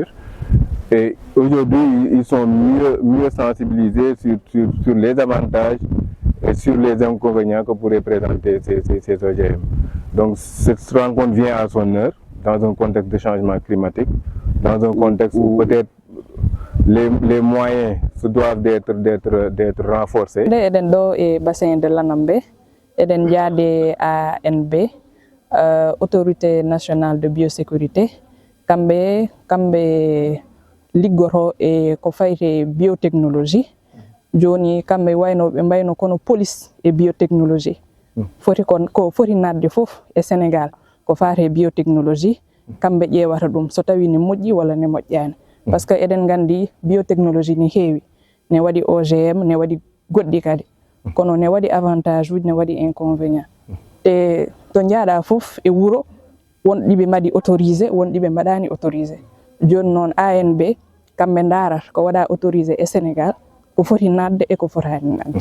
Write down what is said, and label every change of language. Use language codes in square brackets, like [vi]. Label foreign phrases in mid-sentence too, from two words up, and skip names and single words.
[fr] Et aujourd'hui, ils sont mieux sensibilisés sur les avantages et sur les inconvénients que pourraient présenter ces OGM. Donc cette rencontre vient à son heure, dans un contexte de changement climatique, dans un contexte où peut-être les moyens se doivent d'être renforcés. [ff] Eden do e [fr] bassin de l'Anambé, [ff] eden jaade ANB, [fr] autorité nationale de biosécurité, [ff] kamɓe liggoto e ko fayte biotechnologie. Joni kamɓe waynoɓe mbayno kono police e biotechnologie. Ko foti nadde fof e Sénégal ko fate biotechnologie, kamɓe ƴewata ɗum so tawi ne moƴƴi walla ne moƴƴani. [fr] Par ce que [ff] eɗen gandi biotechnologie ne heewi, ne waɗi OGM, ne waɗi goɗɗi kadi kono ne waɗi avantage uji, ne waɗi inconvénient. Te to jaaɗa fof e wuro won ɗiɓe mbaɗi autorisé, won ɗiɓe mbaɗani autorisé. Joni noon ANB kamɓe ndarat ko waɗa autorisé e Sénégal ko foti nadde e ko fotani nadde.